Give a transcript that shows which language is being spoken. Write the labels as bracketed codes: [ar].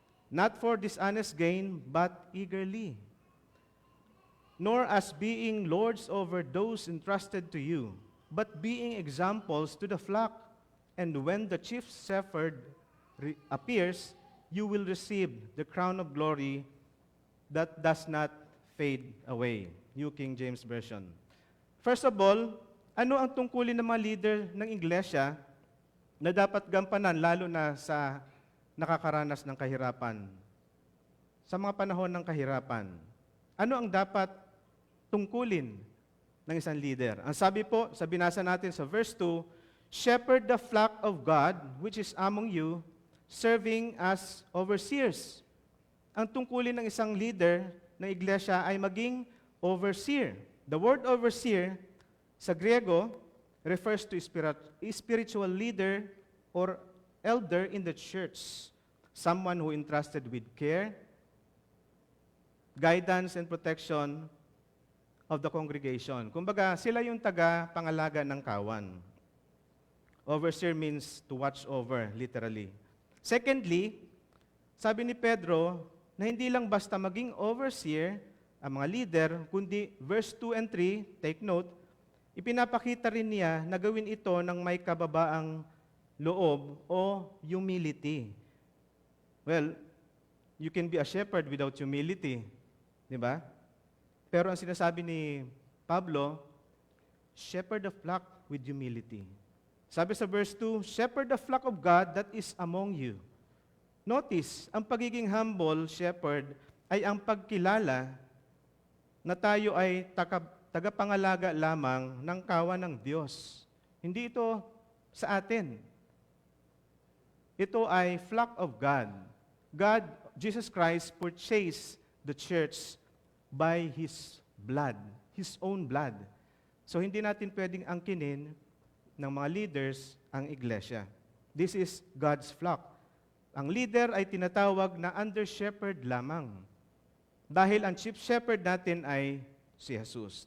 [en] not for dishonest gain, but eagerly, nor as being lords over those entrusted to you, but being examples to the flock. And when the chief shepherd appears, you will receive the crown of glory that does not fade away. New King James Version. [tl] First of all, ano ang tungkulin ng mga leader ng iglesia na dapat gampanan lalo na sa nakakaranas ng kahirapan? Sa mga panahon ng kahirapan, ano ang dapat tungkulin ng isang leader? Ang sabi po, sa binasa natin sa verse 2, [en] shepherd the flock of God which is among you, serving as overseers. [tl] Ang tungkulin ng isang leader ng iglesia ay maging overseer. [en] The word overseer [tl] sa Griego [en] refers to spiritual leader or elder in the church, someone who entrusted with care, guidance, and protection of the congregation. [tl] Kumbaga, sila yung taga-pangalaga ng kawan. [en] Overseer means to watch over, literally. [tl] Secondly, sabi ni Pedro na hindi lang basta maging overseer ang mga leader, kundi verse 2 and 3, [en] take note, [tl] ipinapakita rin niya na gawin ito ng may kababaang loob o humility. [en] Well, you can be a shepherd without humility, di ba? [tl] Pero ang sinasabi ni Pablo, [en] shepherd the flock with humility. [tl] Sabi sa verse 2, [en] shepherd the flock of God that is among you. [tl] Notice, ang pagiging humble shepherd ay ang pagkilala na tayo ay tagapangalaga lamang ng kawan ng Diyos. Hindi ito sa atin. Ito ay [en] flock of God. God, Jesus Christ, purchased the church by His blood, His own blood. [tl] So hindi natin pwedeng angkinin ng mga leaders ang iglesia. [en] This is God's flock. [tl] Ang leader ay tinatawag na under-shepherd lamang. Dahil ang chief shepherd natin ay si Jesus.